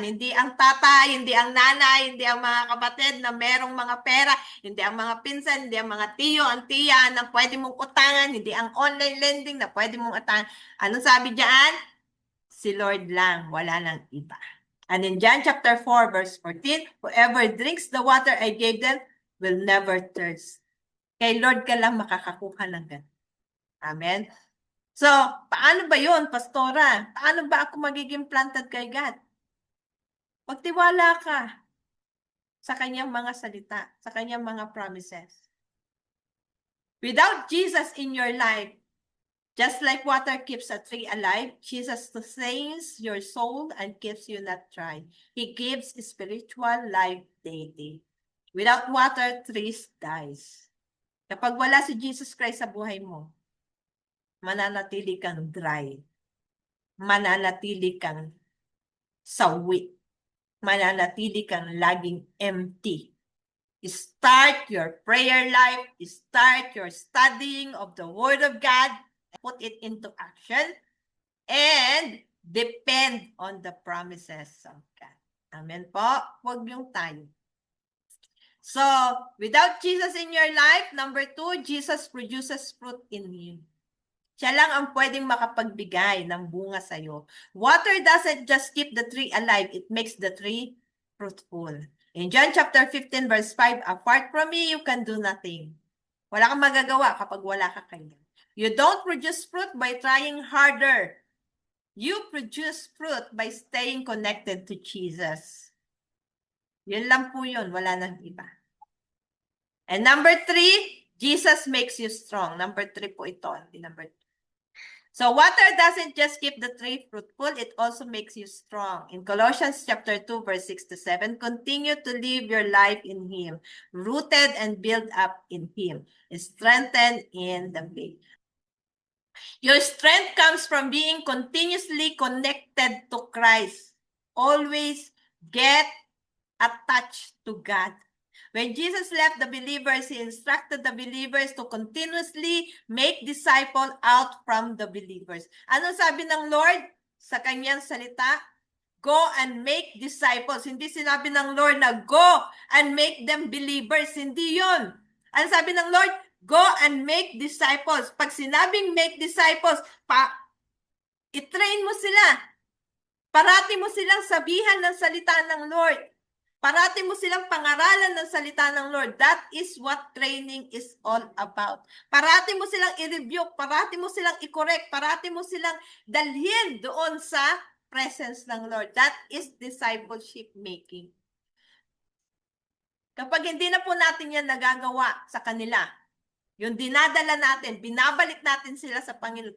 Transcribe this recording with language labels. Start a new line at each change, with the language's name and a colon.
Filipino: Hindi ang tatay, hindi ang nanay, hindi ang mga kapatid na merong mga pera, hindi ang mga pinsan, hindi ang mga tiyo, ang tiya na pwede mong utangan, hindi ang online lending na pwede mong utangan. Anong sabi diyan? Si Lord lang, wala nang iba.
English: And in John chapter 4, verse 14, whoever drinks the water I gave them will never thirst.
Filipino: Kay Lord ka lang makakakuha ng ganun. Amen? So, paano ba yun, Pastora? Paano ba ako magiging planted kay God? Magtiwala ka sa kanyang mga salita, sa kanyang mga promises.
English: Without Jesus in your life, just like water keeps a tree alive, Jesus sustains your soul and keeps you not dry. He gives spiritual life daily. Without water, trees dies.
Filipino: Kapag wala si Jesus Christ sa buhay mo, mananatili kang dry. Mananatili kang sawi. Mananatili kang laging empty.
English: Start your prayer life. Start your studying of the Word of God. Put it into action. And depend on the promises of God.
Filipino: Amen po. Huwag yung tayo.
English: So, without Jesus in your life, number 2, Jesus produces fruit in you.
Filipino: Siya lang ang pwedeng makapagbigay ng bunga sa'yo.
English: Water doesn't just keep the tree alive, it makes the tree fruitful. In John chapter 15, verse 5, apart from me, you can do nothing.
Filipino: Wala kang magagawa kapag wala ka kanya.
English: You don't produce fruit by trying harder. You produce fruit by staying connected to Jesus.
Filipino: Yun lang po yun, wala nang iba.
English: And number 3, Jesus makes you strong. Number 3
Filipino: po ito, hindi
English: number 2. So water doesn't just keep the tree fruitful, it also makes you strong. In Colossians chapter 2, verse 6 to 7, continue to live your life in Him, rooted and built up in Him, strengthened in the faith. Your strength comes from being continuously connected to Christ. Always get attached to God. When Jesus left the believers, He instructed the believers to continuously make disciples out from the believers.
Filipino: Ano sabi ng Lord sa kanyang salita?
English: Go and make disciples.
Filipino: Hindi sinabi ng Lord na
English: go and make them believers.
Filipino: Hindi yun. Ano sabi ng Lord?
English: Go and make disciples.
Filipino: Pag sinabing make disciples, i-train mo sila. Parati mo silang sabihan ng salita ng Lord. Parati mo silang pangaralan ng salita ng Lord.
English: That is what training is all about.
Filipino: Parati mo silang i-review, parati mo silang i-correct, parati mo silang dalhin doon sa presence ng Lord.
English: That is discipleship making.
Filipino: Kapag hindi na po natin yan nagagawa sa kanila, yung dinadala natin, binabalik natin sila sa Panginoon.